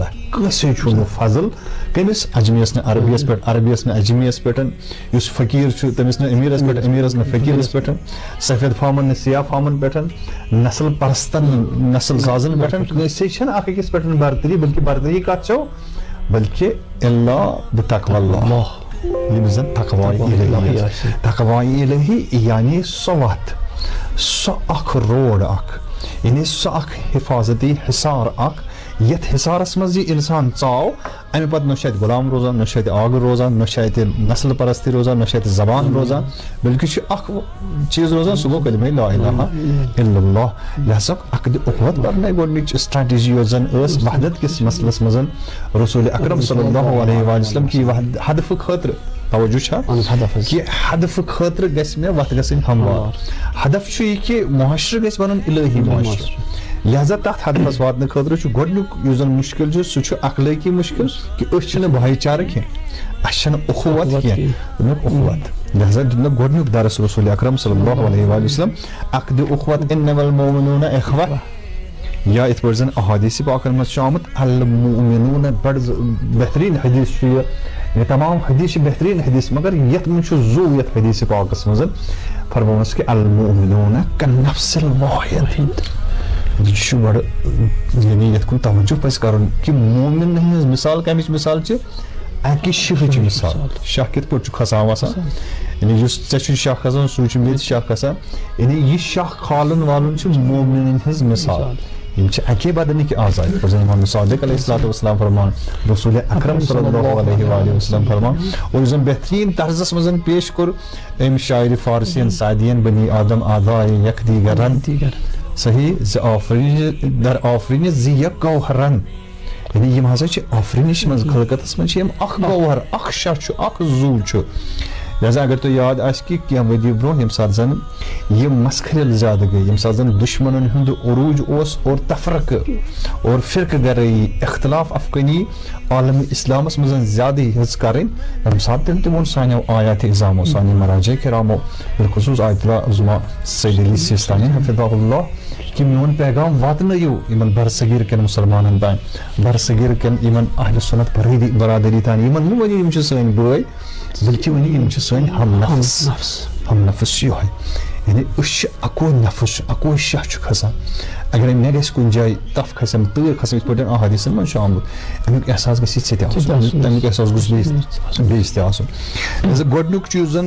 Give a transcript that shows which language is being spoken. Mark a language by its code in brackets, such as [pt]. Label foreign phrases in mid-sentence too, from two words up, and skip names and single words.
[ks] کٲنٛسے چھُنہٕ فضل کٔمِس اجمیس نہٕ عربیس پٮ۪ٹھ عربیس نہٕ اجمیس پٮ۪ٹھ یُس فقیٖر چھُ تٔمِس نہٕ امیٖرس پٮ۪ٹھ امیٖرس نہٕ فقیٖرس پٮ۪ٹھ سفید فامن نہٕ سیاہ فامن پٮ۪ٹھ نسل پرستن نسل سازن پٮ۪ٹھ کٲنٛسے چھنہٕ اکھ أکِس پٮ۪ٹھ برتری بلکہِ برتری کتھ چھو بلکہِ [ar] الا بتقوى اللہ [ks] ییٚمِس زن تقوی الہی تقوی الہی یعنی سۄ وتھ سۄ اکھ روڈ اکھ یعنی سۄ اکھ حفاظتی حصار اکھ یتھ حصارس منٛز یہِ انسان ژاو امہِ پتہٕ نہ چھُ اتہِ غلام روزان نہ چھُ اتہِ آگر روزان نہ چھُ اتہِ نسل پرستی روزان نہ چھُ اتہِ زبان روزان بلکہِ چھُ اکھ چیٖز روزان سُہ گوٚو کلمہ [ar] لا الہ الا اللہ [ks] لہذا عقدِ اخوت برناے گۄڈنِچ سٹریٹجی یۄس زن ٲس وحدت کِس مسلس منٛز رسول اکرم [ar] صلی اللہ علیہ وسلم [ks] کہِ ہدفہٕ خٲطرٕ توجہ چھا کہ ہدف خاطر گژھِ مےٚ وتھ گژھٕنۍ ہموار ہدف چھُ یہِ کہ معاشرٕ گژھِ بنُن الہی معاشرٕ لہذا تتھ ہدفس واتنہٕ خٲطرٕ چھُ گۄڈنیُک یُس زن مُشکل چھُ سُہ چھُ اخلٲقی مُشکل کہ أسۍ چھِنہٕ بھایی چارٕ کینٛہہ اسہِ چھنہٕ اخوت کینٛہہ اخوت لہذا دیُت گۄڈنیُک درس رسول اکرم [ar] صلی اللہ علیہ وسلم [ks] عقدِ اخوت [ar] انما المؤمنون اخوة [ks] یا یِتھ پٲٹھۍ زن احادیث پاکن منٛز چھُ آمُت المؤمنون بڑٕ بہتریٖن حدیث چھُ یہِ تمام حدیث چھِ بہتریٖن حدیث مگر یتھ منٛز چھُ زو یتھ حدیث پاکس منٛز فرمونس کہ [ar] المؤمنون كالنفس الواحد [ks] یہِ چھُ بڑٕ یعنی یتھ کُن توجہ پزِ کرُن کہ مومن ہٕنٛز مثال کمِچ مثال چھِ اکہِ شاہٕچ مثال شاہ کِتھ پٲٹھۍ چھُ کھسان وسان یعنی یُس ژےٚ چھُ شاہ کھسان سُے چھُ مےٚ تہِ شاہ کھسان یعنی یہِ شاہ کھالن والُن چھُ مومنن ہٕنٛز مثال یِم چھِ اکے بدنٕکۍ آزاد امام صادق [ar] علیہ الصلوۃ والسلام [ks] فرمان رسول اکرم [ar] صلی اللہ علیہ وآلہ وسلم [ks] فرمان اور یُس زن بہتریٖن طرزس منٛز پیش کوٚر أمۍ شاعرِ فارسین سعدین [fa] بنی آدم آدائے یک دیگرن [ks] صحیح زِ [fa] در آفرینہِ زِ یک گوہرن [ks] یعنی یِم ہسا چھِ آفرینِش منٛز خلقتس منٛز چھِ یِم اکھ گوہر اکھ شاہ چھُ اکھ زو چھُ لہذا اگر تۄہہِ یاد آسہِ کہ کینٛہہ ؤری برونٛہہ ییٚمہِ ساتہٕ زن یہِ مسخٔرِل زیادٕ گٔے ییٚمہِ ساتہٕ زن دُشمنن ہُنٛد عروٗج اوس اور تفرقہٕ اور فرقہٕ گرٲیی اختلاف افغٲنی عالمِ اسلامس منٛز زیادٕ ہیٚژ کرٕنۍ تمہِ ساتہٕ تہِ ووٚن سانیو آیاتِ اِعظامو سانہِ مراجع کرامو بالخصوٗص آیت اللہ عظمیٰ سید علی سیستانی [ar] حفظہ اللہ [ks] کہ میون پیغام واتنٲیِو یِمن برصغیٖر کٮ۪ن مُسلمانن تانۍ برصغیٖر کٮ۪ن یِمن اہلِ سُنت برادری تانۍ یِمن مہٕ ؤنِو یِم چھِ سٲنۍ بٲے بلکہِ ؤنِو یِم چھِ سٲنۍ ہم نفس چھِ یِہوے یعنی أسۍ چھِ اکوے نفس چھُ اکوے شاہ چھُ کھسان اگرے مےٚ گژھِ کُنہِ جایہِ تف کھسن تۭر کھسن یِتھ پٲٹھۍ احادیثن منٛز چھُ آمُت امیُک احساس گژھِ ژےٚ تہِ آسُن تمیُک احساس گوٚژھ بیٚیِس تہِ آسُن لہذا گۄڈنیُک یُس زن